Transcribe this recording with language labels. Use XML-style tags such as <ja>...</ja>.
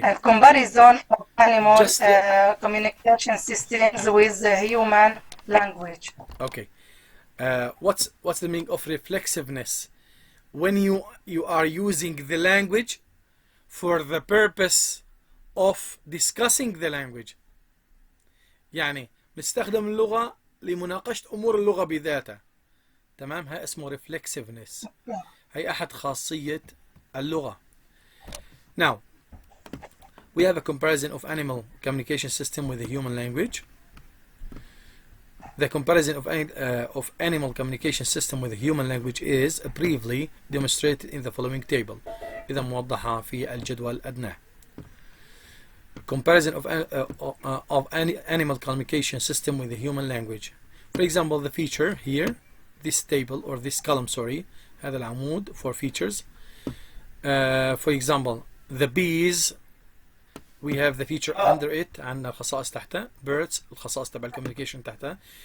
<en>A comparison of animal communication systems with the human language. Okay. What's the meaning of reflexiveness? When you are using the language for the purpose of discussing the language.</en> <ar>يعني نستخدم اللغة لمناقشة أمور اللغة بذاتها. تمام، هاي اسمه reflexiveness. هاي أحد خاصية اللغة.</ar> <en>Now, we have a comparison of animal communication system with the human language. The comparison of animal communication system with the human language is briefly demonstrated in the following table.</en> <ar>إذا موضحة في الجدول الأدنى.</ar> <en>Comparison of any animal communication system with the human language. For example, the feature here, this table or this column, sorry,</en> <ar>هذا العمود</ar> <en>for features. For example, the bees, we have the feature under it.</en> <ar>عندنا خصائص تحتها. Birds, الخصائص تبع communication تحتها.</ar>